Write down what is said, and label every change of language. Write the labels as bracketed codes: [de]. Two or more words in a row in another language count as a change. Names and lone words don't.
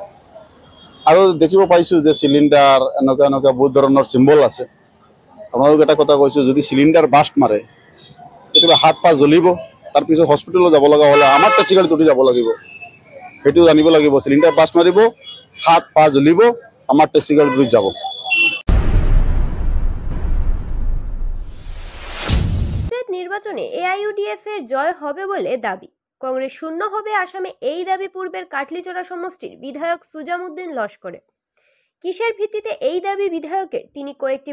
[as] আৰু দেখিব পাইছোঁ যে চিলিণ্ডাৰ এনেকুৱা এনেকুৱা বহুত ধৰণৰ চিম্বল আছে আপোনালোকে এটা কথা কৈছোঁ যদি চিলিণ্ডাৰ বাষ্ট মাৰে কেতিয়াবা হাত পা জ্বলিব তাৰপিছত হস্পিটেলত যাব লগা হ'লে আমাৰ টেক্সি গাড়ী টুটি যাব লাগিব সেইটো জানিব লাগিব চিলিণ্ডাৰ বাষ্ট মাৰিব হাত পা জ্বলিব আমাৰ টেক্সি গাড়ী টুটি যাব [bn] নির্বাচনে এআইইউডিএফ এর জয় হবে বলে দাবি কংগ্রেস শূন্য হবে আসামে এই দাবি পূর্বের কাটলিচড়া সমষ্টির বিধায়ক সুজামুদ্দিন লস্করের কিসের ভিত্তিতে এই দাবি বিধায়কের তিনি কয়েকটি